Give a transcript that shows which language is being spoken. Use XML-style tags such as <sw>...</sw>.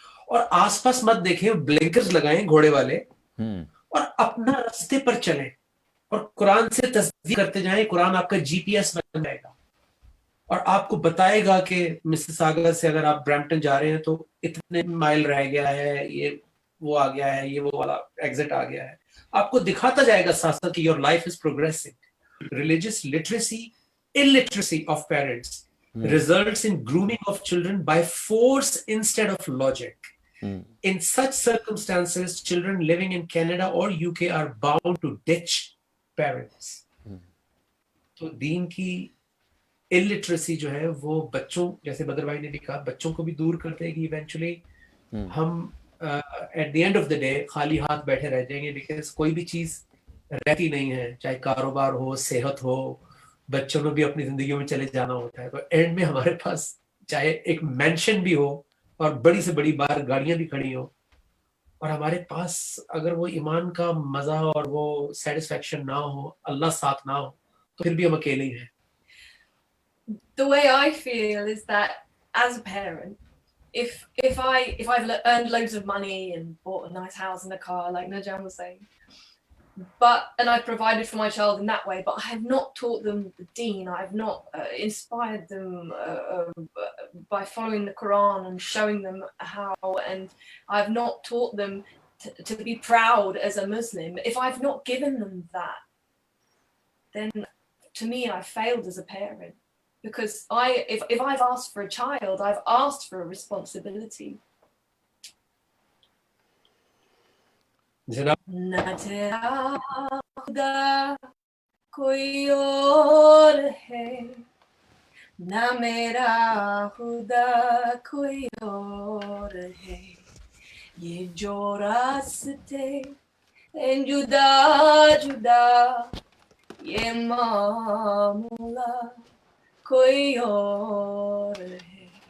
<ur>اور آس پاس مت دیکھیں, بلنکرز لگائیں گھوڑے والے, اور اپنا راستے پر چلیں, اور قرآن سے تصدیق کرتے جائیں. قرآن آپ کا جی پی ایس بن جائے گا, اور آپ کو بتائے گا کہ مسز ساگر سے اگر آپ برامپٹن جا رہے ہیں تو اتنے مائل رہ گیا ہے, یہ وہ آ گیا ہے, یہ وہ والا ایگزٹ آ گیا ہے. آپ کو دکھاتا جائے گا ساتھ ساتھ کہ</ur> <en>Your life is progressing. Religious literacy, illiteracy of parents results in grooming of children by force instead of logic. In such circumstances, children living in Canada or UK are bound to ditch parents.</en> <ur>تو دین کی illiteracy جو ہے وہ بچوں, جیسے بدر بھائی نے بھی کہا, بچوں کو بھی دور کر دے گی. ایونچولی ہم</ur> <en>at the end of the day</en> <ur>خالی ہاتھ بیٹھے رہ جائیں گے, because کوئی بھی چیز رہتی نہیں ہے, چاہے کاروبار ہو, صحت ہو, بچوں کو بھی اپنی زندگیوں میں چلے جانا ہوتا ہے. تو اینڈ میں ہمارے پاس چاہے ایک مینشن بھی ہو اور بڑی سے بڑی بار گاڑیاں بھی کھڑی ہوں, اور ہمارے پاس اگر وہ ایمان کا مزہ اور وہ سیٹسفیکشن نہ ہو, اللہ ساتھ نہ ہو, تو پھر بھی ہم اکیلے ہی ہیں.</ur> <en>The way I feel is that as a parent, if I've earned loads of money and bought a nice house and a car, like Najam was saying, and I've provided for my child in that way, but I have not taught them the deen. I have not inspired them by following the Quran and showing them how, and I've not taught them to be proud as a Muslim. If I've not given them that, then to me I failed as a parent, because if I've asked for a child, I've asked for a responsibility.</en> <ur>نہ تیرا خدا کوئی اور ہے, نہ میرا خدا کوئی اور ہے, یہ جو راستے ہیں جدا جدا, یہ معاملہ کوئی اور ہے.</ur>